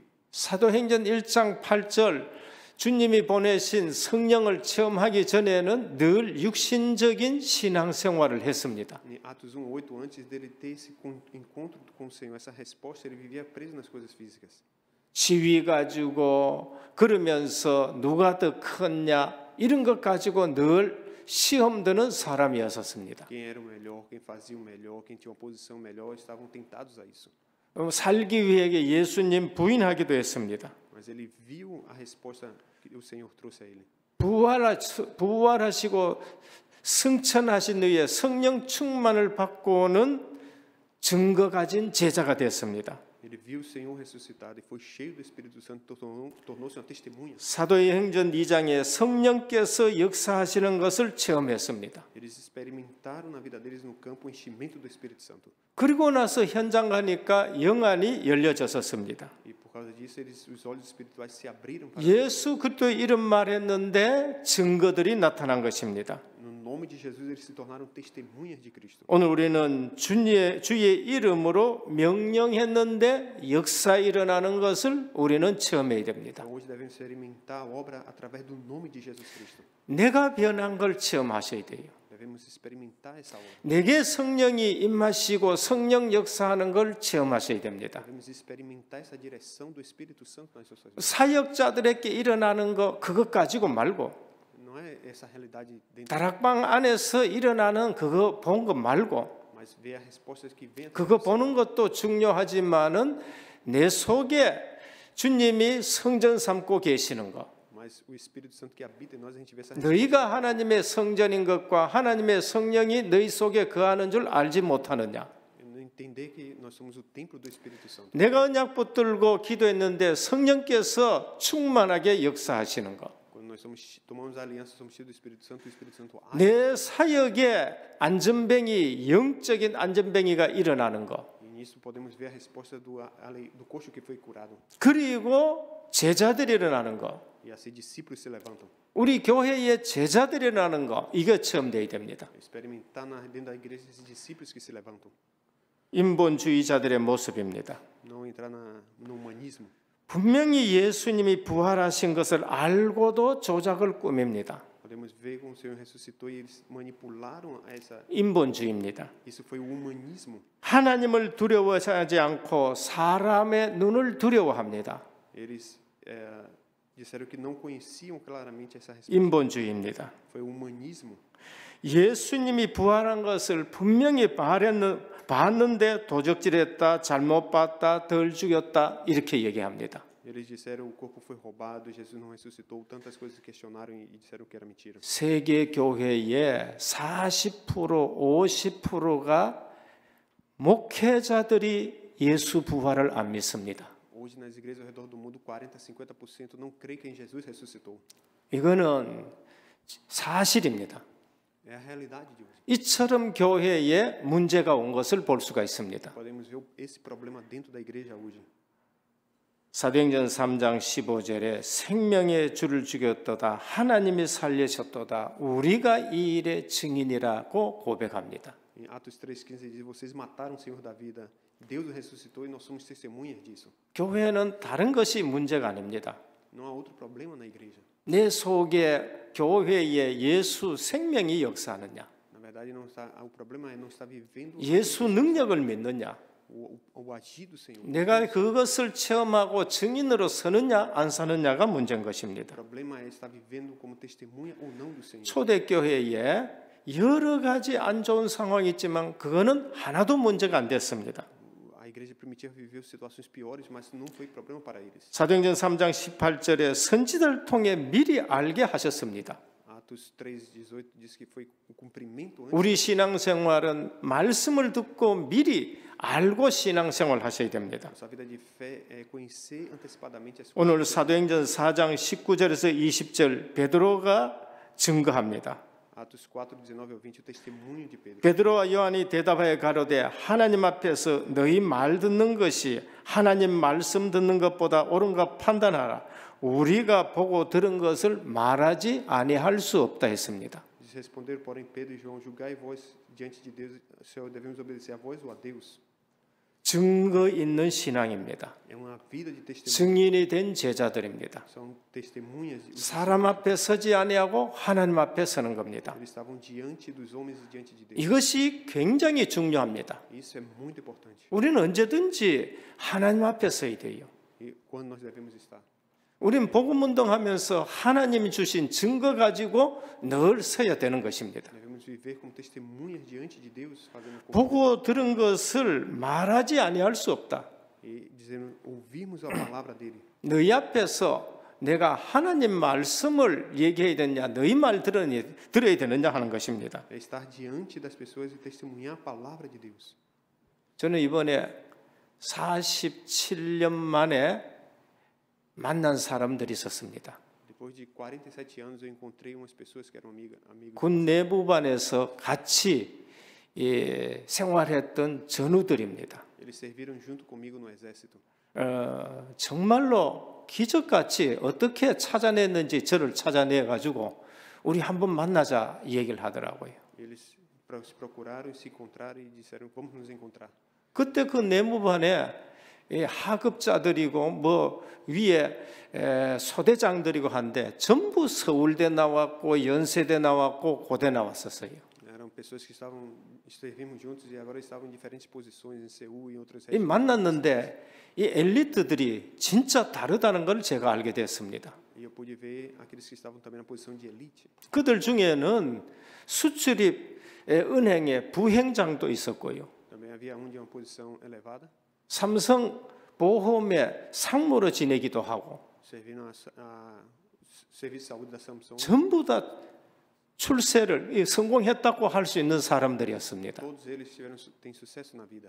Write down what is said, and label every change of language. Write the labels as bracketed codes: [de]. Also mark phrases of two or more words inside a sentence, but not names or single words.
[ko] 사도행전 1장 8절 주님이 보내신 성령을 체험하기 전에는 늘 육신적인 신앙생활을 했습니다. [pt] em Atos 1:8, antes dele ter esse encontro com o Senhor, essa resposta, ele vivia preso nas coisas físicas. [ko] 지위 가지고 그러면서 누가 더 컸냐 이런 것 가지고 늘 시험 드는 사람이었습니다. [pt] Quem era o melhor, quem fazia o melhor, quem tinha uma posição melhor, estavam tentados a isso. [ko] 살기 위해 예수님 부인하기도 했습니다. [pt] Mas ele viu a resposta que o Senhor trouxe a ele. [ko] 부활하시고 승천하신 후에 성령 충만을 받고는 증거 가진 제자가 됐습니다. [pt] Ele viu o Senhor ressuscitado e foi cheio do Espírito Santo, tornou-se uma testemunha. [ko] 사도행전 2장에 성령께서 역사하시는 것을 체험했습니다. [pt] Eles experimentaram na vida deles no campo o enchimento do Espírito Santo. [ko] 그리고 나서 현장 가니까 영안이 열려졌었습니다. [pt] E por causa disso, os olhos espirituais se abriram para [ko] 예수 그리스도 이름 말했는데 증거들이 나타난 것입니다. [pt] no nome de Jesus eles se tornaram testemunhas de Cristo. [ko] 오늘 우리는 주의 이름으로 명령했는데 역사 일어나는 것을 우리는 체험해야 됩니다. [pt] Então, hoje devemos experimentar a obra através do nome de Jesus Cristo. [ko] 내가 변한 걸 체험하셔야 돼요. [pt] Devemos experimentar essa obra. [ko] 내게 성령이 임하시고 성령 역사하는 걸 체험하셔야 됩니다. [pt] Devemos experimentar essa direção do Espírito Santo nas nossas vidas. [ko] 사역자들에게 일어나는 거 그것 가지고 말고 [pt] Não é essa realidade dentro, [ko] 다락방 안에서 일어나는 그거 본 거 말고 [pt] mas ver as respostas que vêm. [ko] 그거 보는 것도 중요하지만은 내 속에 주님이 성전 삼고 계시는 거. [pt] Mas o Espírito Santo que habita em nós, a gente vê essa [ko] 너희가 하나님의 성전인 것과 하나님의 성령이 너희 속에 거하는 줄 알지 못하느냐. [pt] entender que nós somos o templo do Espírito Santo. [ko] 내가 언약 붙들고 기도했는데 성령께서 충만하게 역사하시는 것. [pt] Quando nós tomamos a aliança, somos cheios do Espírito Santo, o Espírito Santo age. [ko] 내 사역에 안전뱅이 영적인 안전뱅이가 일어나는 것. [pt] E nisso podemos ver a resposta do coxo que foi curado. [ko] 그리고 제자들이 일어나는 것. E assim discípulos se levantam. 우리 교회의 제자들이 일어나는 것. 이거 처음 돼야 됩니다. [pt] Experimentar dentro da igreja esses discípulos que se levantam. [ko] 인본주의자들의 모습입니다. [pt] Não entrar no humanismo. [ko] 분명히 예수님이 부활하신 것을 알고도 조작을 꾸밉니다. [pt] Podemos ver como o Senhor ressuscitou e eles manipularam essa. [ko] 인본주의입니다. [pt] Isso foi o humanismo. [ko] 하나님을 두려워하지 않고 사람의 눈을 두려워합니다. [pt] Eles disseram que não conheciam claramente essa resposta. [ko] 인본주의입니다. [pt] Foi o humanismo. [ko] 예수님이 부활한 것을 분명히 봤는데 도적질했다, 잘못 봤다, 덜 죽였다 이렇게 얘기합니다. [pt] Eles disseram o corpo foi roubado, Jesus não ressuscitou, tantas coisas questionaram e disseram que era mentira. [ko] 세계 교회의 40%, 50%가 목회자들이 예수 부활을 안 믿습니다. [pt] Hoje, nas igrejas ao redor do mundo, 40, 50% não crê que em Jesus ressuscitou. [ko] 이거는 사실입니다. [pt] É a realidade de hoje. [ko] 이처럼 교회에 문제가 온 것을 볼 수가 있습니다. [pt] Podemos ver esse problema dentro da igreja hoje. [ko] 사도행전 3장 15절에 생명의 주를 죽였도다 하나님이 살리셨도다 우리가 이 일의 증인이라고 고백합니다. [pt] Em Atos 3,15 diz: vocês mataram o Senhor da vida, Deus o ressuscitou e nós somos testemunhas disso. [ko] 교회는 다른 것이 문제가 아닙니다. [pt] Não há outro problema na igreja. [ko] 내 속에 교회에 예수 생명이 역사하느냐, [pt] Na verdade, não está, o problema é não estar vivendo [ko] 예수 능력을 믿느냐, [pt] o agir do Senhor. [ko] 내가 그것을 체험하고 증인으로 서느냐 안 서느냐가 문제인 [pt] O [ko] 것입니다. [pt] problema é estar vivendo como testemunha ou não do Senhor. [ko] 초대교회에 여러 가지 안 좋은 상황이 있지만 그거는 하나도 문제가 안 됐습니다. [pt] A igreja primitiva viveu situações piores, mas não foi problema para eles. [ko] 사도행전 3장 18절에 선지자를 통해 미리 알게 하셨습니다. [pt] Atos 3:18 diz que foi o cumprimento antes. [ko] 우리 신앙생활은 말씀을 듣고 미리 알고 신앙생활 하셔야 됩니다. [pt] Nossa vida de fé é conhecer antecipadamente as coisas. [ko] 오늘 사도행전 4장 19절에서 20절 베드로가 증거합니다. [pt] Atos 4:19 ao 20 o testemunho de Pedro. [ko] 베드로와 요한이 대답하여 가로되 하나님 앞에서 너희 말 듣는 것이 하나님 말씀 듣는 것보다 옳은가 판단하라. 우리가 보고 들은 것을 말하지 아니할 수 없다 했습니다. [pt] Eles responderam, porém, Pedro e João: julgai vós diante de Deus, Senhor, devemos obedecer a vós ou a Deus? [ko] 증거 있는 신앙입니다. [pt] É uma vida de testemunho. [ko] 증인이 된 제자들입니다. [pt] São testemunhas. [ko] 사람 앞에 서지 아니하고 하나님 앞에 서는 겁니다. [pt] Eles estavam diante dos homens e diante de Deus. [ko] 이것이 굉장히 중요합니다. [pt] Isso é muito importante. [ko] 우리는 언제든지 하나님 앞에 서야 돼요. [pt] E quando nós devemos estar? [ko] 우리는 복음 운동하면서 하나님이 주신 증거 가지고 늘 서야 되는 것입니다. [pt] Devemos viver como testemunhas diante de Deus, fazendo como [ko] 보고 들은 것을 말하지 아니할 수 없다. [pt] e dizendo, ouvirmos a palavra dele. [ko] 너희 앞에서 내가 하나님 말씀을 얘기해야 되느냐, 너희 말 들어야 되느냐 하는 것입니다. [pt] É estar diante das pessoas e testemunhar a palavra de Deus. [ko] 저는 이번에 47년 만에 만난 사람들이 있었습니다. [pt] Depois de 47 anos, eu encontrei umas pessoas que eram amigos. [ko] 군 내부반에서 같이 생활했던 전우들입니다. [pt] Eles serviram junto comigo no exército. [ko] 정말로 기적같이 어떻게 찾아냈는지 저를 찾아내 가지고 우리 한번 만나자 이 얘기를 하더라고요. [pt] Eles se procuraram, se encontraram e disseram, vamos nos encontrar. [ko] 그때 그 내무반에 하급자들이고 뭐 위에 소대장들이고 한데 전부 서울대 나왔고 연세대 나왔고 고대 나왔었어요. [pt] Eram pessoas que estavam servimos juntos e agora estavam em diferentes posições em Seul e em outras [ko] 이 [pt] regiões. [ko] 만났는데 이 엘리트들이 진짜 다르다는 걸 제가 알게 됐습니다. [pt] E eu pude ver aqueles que estavam também na posição de elite. [ko] 그들 중에는 수출입 은행의 부행장도 있었고요. [pt] Também havia um de uma posição elevada, [ko] 삼성 보험의 상무로 지내기도 하고 [pt] servindo a serviço de saúde da Samsung. [ko] 전부 다 출세를 성공했다고 할 수 있는 사람들이었습니다. [pt] Todos eles têm sucesso na vida.